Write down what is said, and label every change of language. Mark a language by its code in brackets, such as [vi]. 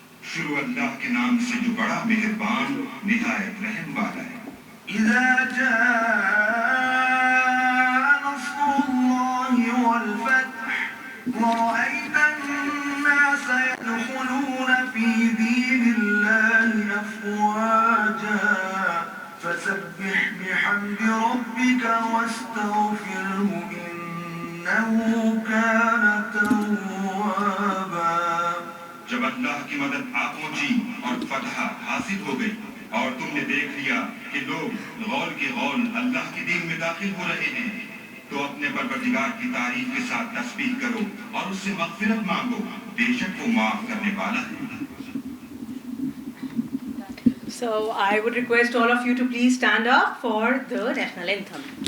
[ur] شروع اللہ کے نام سے جو بڑا مہربان نہایت رحم والا ہے. [ar] اذا جاء نصر الله والفتح ورأيت الناس يدخلون في دين الله أفواجا فسبح بحمد ربك واستغفره إنه كان توابا. [ur] جب اللہ کی مدد آ پہنچی اور فتح حاصل ہو گئی اور تم نے دیکھ لیا کہ لوگ غول کے غول اللہ کے دین میں داخل ہو رہے ہیں تو اپنے پروردگار کی تعریف کے ساتھ تسبیح کرو اور اس سے مغفرت مانگو، بے شک وہ معاف کرنے والا ہے. [en] So I would request all of you to please stand up for the national anthem.